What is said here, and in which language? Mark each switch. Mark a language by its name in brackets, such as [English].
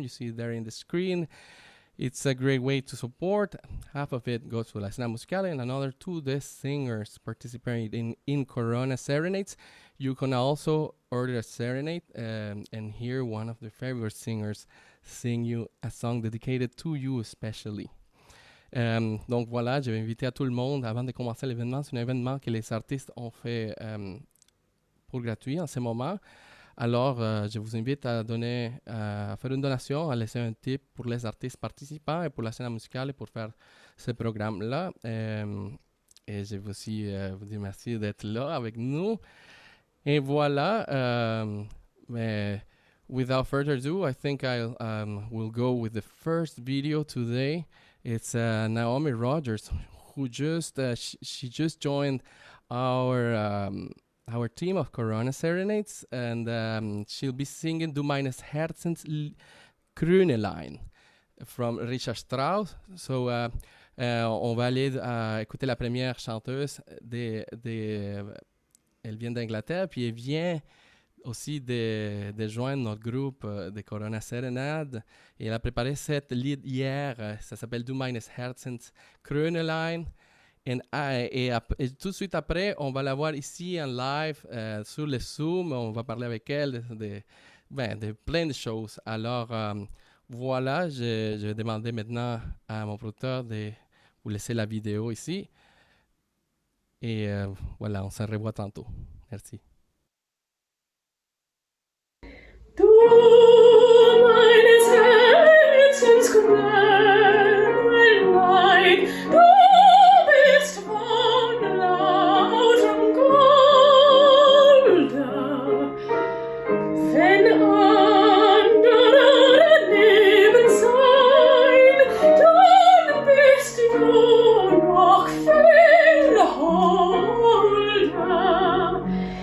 [English] You see there in the screen. It's a great way to support. Half of it goes to La Scena Musicale and another to the singers participating in Corona Serenades. You can also order a serenade and hear one of the favorite singers sing you a song dedicated to you especially. [French] Donc voilà, je vais inviter à tout le monde avant de commencer l'événement. C'est un événement que les artistes ont fait pour gratuit en ce moment. Alors, je vous invite à faire une donation, à laisser un tip pour les artistes participants et pour la scène musicale pour faire ce programme-là. Et je veux aussi vous dire merci d'être là avec nous. Et voilà. [English] Mais without further ado, I think I will go with the first video today. It's Naomi Rogers, who she just joined our team of Corona Serenades, and she'll be singing Du meines Herzens Krönelein from Richard Strauss. [French] So on va aller écouter la première chanteuse. Elle vient d'Angleterre, puis elle vient aussi de joindre notre groupe de Corona Serenade. Et elle a préparé cette lead hier. Ça s'appelle Du meines Herzens Krönelein. Et tout de suite après, on va la voir ici en live sur le Zoom. On va parler avec elle de plein de choses. Alors, voilà, je vais demander maintenant à mon producteur de vous laisser la vidéo ici. Et voilà, on se revoit tantôt. Merci. [German] Du meines Herzens Krönelein, du bist von lautem Golde, wenn andere daneben sein, dann bist du noch viel holder.